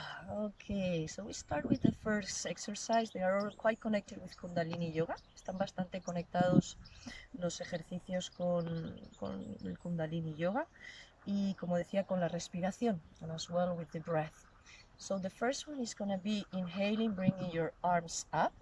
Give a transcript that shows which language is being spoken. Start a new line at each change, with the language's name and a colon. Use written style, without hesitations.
English: Okay, so we start with the first exercise. They are all quite connected with Kundalini Yoga.
Spanish: Están bastante conectados los ejercicios con el Kundalini Yoga y, como decía, con la respiración,
English: and as well with the breath. So the first one is going to be inhaling, bringing your arms up.